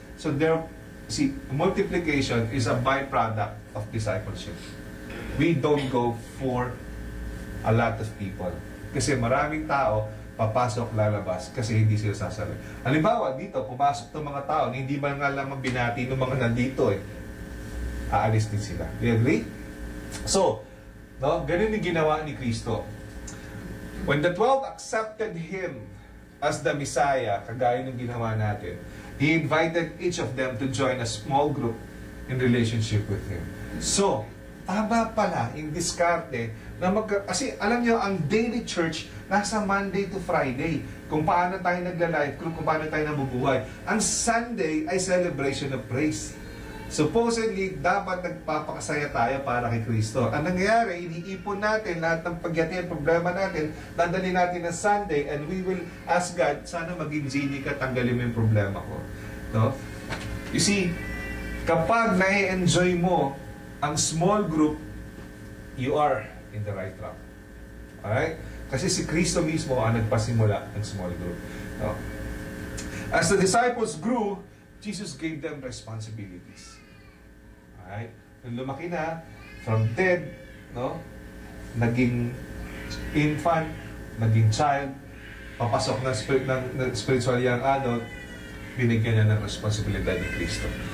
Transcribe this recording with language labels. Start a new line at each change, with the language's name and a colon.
English: So there, see, multiplication is a byproduct of discipleship. We don't go for a lot of people.
Filipino: Kasi maraming tao, papasok, lalabas, kasi hindi sila sasali. Halimbawa, dito, pumasok ng mga tao, hindi man nga lang binati ng mga nandito aalis din sila.
English: Do you agree? So, no,
Filipino: ganun yung ginawa ni Kristo.
English: When the 12 accepted Him as the Messiah,
Filipino: kagaya ng ginawa natin,
English: He invited each of them to join a small group in relationship with Him.
Filipino: So, tama pala yung diskarte na kasi alam nyo, ang daily church nasa Monday to Friday. Kung paano tayo nagla-live, kung paano tayo nabubuhay. Ang Sunday ay
English: celebration of praise.
Filipino: Supposedly, dapat nagpapakasaya tayo para kay Kristo. Ang nangyayari, iniipon natin lahat ng pagyati, problema natin, dadali natin ng Sunday,
English: and we will ask God,
Filipino: sana maging genie ka, tanggalin mo yung problema ko. No?
English: You see,
Filipino: kapag na-enjoy mo ang small group,
English: you are in the right track. Alright?
Filipino: Kasi si Kristo mismo ang nagpasimula ng small group. No?
English: As the disciples grew, Jesus gave them responsibilities. Alright?
Filipino: Nung lumaki na,
English: from dead,
Filipino: no? Naging infant, naging child, papasok ng spiritual young adult, binigyan niya ng responsibilidad ni Kristo.